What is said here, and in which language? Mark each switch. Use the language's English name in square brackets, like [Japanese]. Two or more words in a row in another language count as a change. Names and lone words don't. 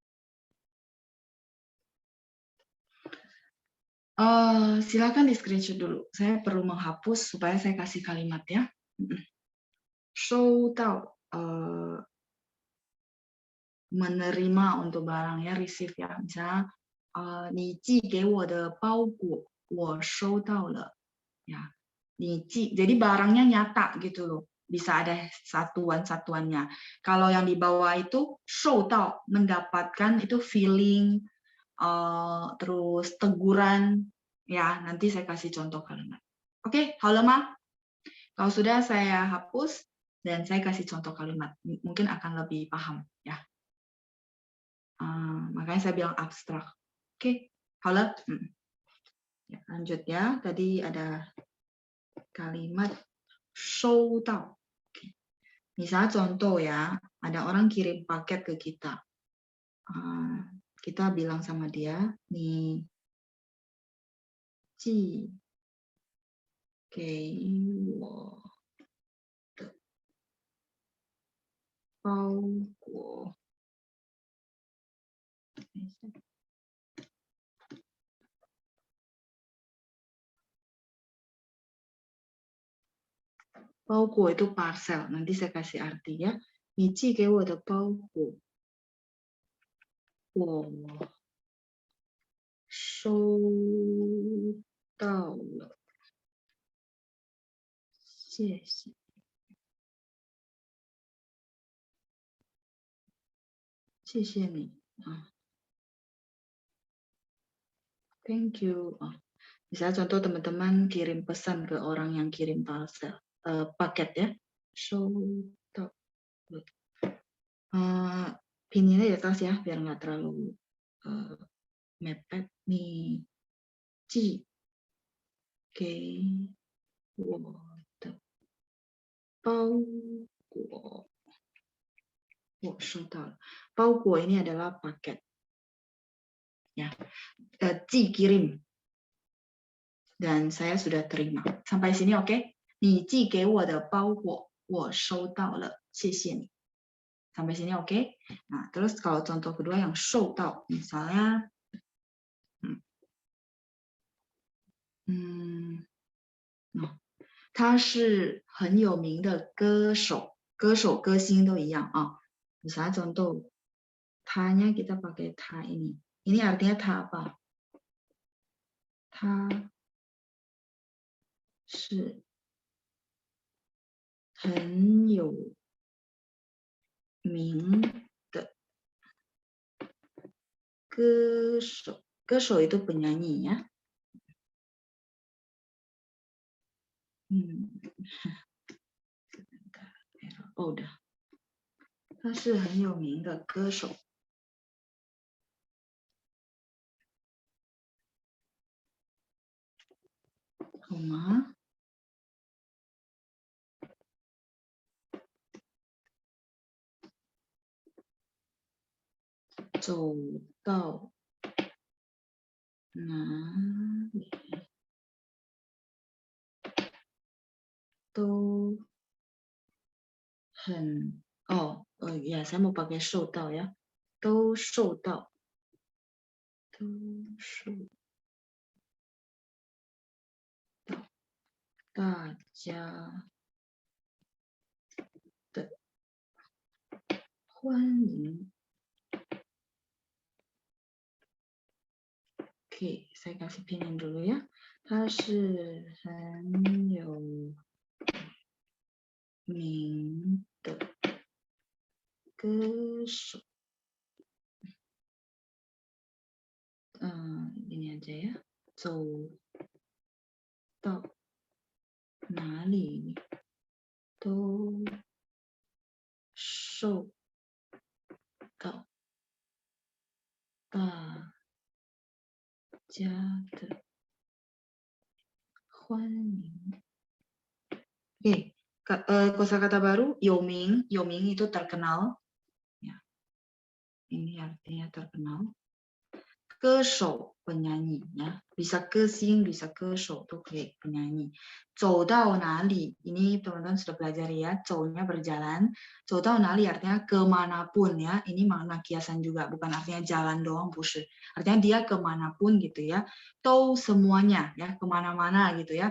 [Indonesian] Silakan di screenshot dulu. Saya perlu menghapus supaya saya kasih kalimat ya. 收到 menerima untuk barang ya, receive ya. [Chinese] Misalnya 你寄给我的包裹我收到了 ya. 你寄, [Indonesian] jadi barangnya nyata gitu loh. Bisa ada satuan-satuannya. Kalau yang di bawah itu 收到 mendapatkan itu feeling, terus teguran ya. Nanti saya kasih contoh kalimat. Oke, [Chinese] 好了吗? [Indonesian] Kalau sudah saya hapus dan saya kasih contoh kalimat, mungkin akan lebih paham ya. Makanya saya bilang abstrak. Oke, [Chinese] 好了. [Indonesian] Ya, lanjut ya. Tadi ada kalimat 收到. Misalnya contoh ya, ada orang kirim paket ke kita. Kita bilang sama dia, [Chinese] 你寄给我的包裹。 [Indonesian] 包裹 itu parcel, nanti saya kasih arti ya. [Chinese] 你寄给我的包裹我收到了，谢谢。谢谢你 [English] Thank you. [Indonesian] Misalnya contoh teman-teman kirim pesan ke orang yang kirim parcel, paket ya. [Chinese] 收到了. [Indonesian] Pinnya di atas ya, biar nggak terlalu mepet [Chinese] 你寄给我的包裹我收到了。 [Indonesian] 包裹 ini adalah paket. Ya, kirim. Dan saya sudah terima. Sampai sini oke? [Chinese] 你寄给我的包裹我收到了，谢谢你。 [Indonesian] Sampai sini oke? Nah, terus kalau contoh kedua yang 收到, misalnya, [Chinese] 他是很有名的歌手，歌星都一样啊。 [Indonesian] Misalnya contoh, tanya kita pakai ta ini. Ini artinya ta apa? [Chinese] 他是很有名的歌手，歌手 [Indonesian] itu penyanyi ya. Oh, udah. [Chinese] 他是很有名的歌手。好吗？走到哪里都很 [Indonesian] ya saya mau pakai [Chinese] 受到 ya， 都受到大家的欢迎。 [Indonesian] Oke, saya kasih pinin dulu ya. [Chinese] 他是很有名的歌手。 [Indonesian] ini aja ya. [Chinese] 走到哪里都受到大家的欢迎。 [Indonesian] Oke, kosakata baru [Chinese] 有名 [Indonesian] itu terkenal. Ya. Ini artinya terkenal. 歌手 penyanyi ya, bisa 歌星 bisa 歌手 [Chinese] 都可以 [Indonesian] penyanyi. [Chinese] 走到哪里 [Indonesian] ini teman-teman sudah belajar ya, 走nya berjalan, [Chinese] 走到哪里 [Indonesian] artinya kemanapun ya, ini makna kiasan juga, bukan artinya jalan doang, [Chinese] 不是, [Indonesian] artinya dia kemanapun gitu ya, 都 semuanya ya, kemana-mana gitu ya.